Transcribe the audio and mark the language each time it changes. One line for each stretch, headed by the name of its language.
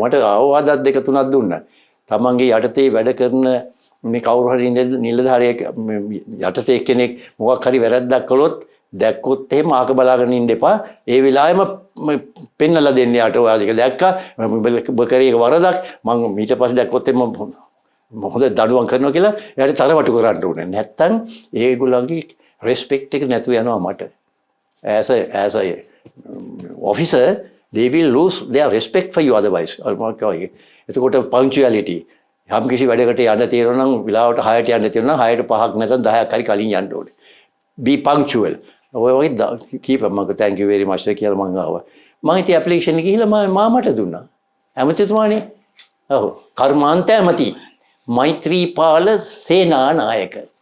Sinhala: මට අවවාදات දෙක තුනක් දුන්නා. තමන්ගේ යටතේ වැඩ කරන මේ කවුරු හරි නිලධාරියෙක් යටතේ කෙනෙක් මොකක් හරි වැරද්දක් කළොත් දැක්කොත් එහෙම ආක බලාගෙන ඉන්න එපා. ඒ වෙලාවෙම පෙන්නලා දෙන්න යාට ඔයා දෙක දැක්කා ඔබ කරේ වරදක් මම ඊට පස්සේ දැක්කොත් එහෙම හොඳ දඬුවම් කරනවා කියලා එයාට තරවටු කරන්න ඕනේ. නැත්තම් ඒගොල්ලන්ගේ රෙස්පෙක්ට් එක නැතුව යනවා මට.
English: as a officer they will lose their respect for you otherwise.
Sinhala: එතකොට punctuality යම් කිසි වැඩකට යන්න තියෙනවා නම් වෙලාවට 6ට යන්න තියෙනවා නම් 6ට 5ක් නැත්නම් 10ක් හරි කලින් යන්න ඕනේ.
English: be punctual.
Sinhala: ඔය වගේ keep මම
English: thank you very much
Sinhala: කියලා මං ආවා. මම ඉතින් ඇප්ලිකේෂන් එක ගිහිල්ලා මාමට දුන්නා. ඇමතිතුමානේ. ඔව් කර්මාන්ත ඇමති. මෛත්‍රීපාල සේනානායක.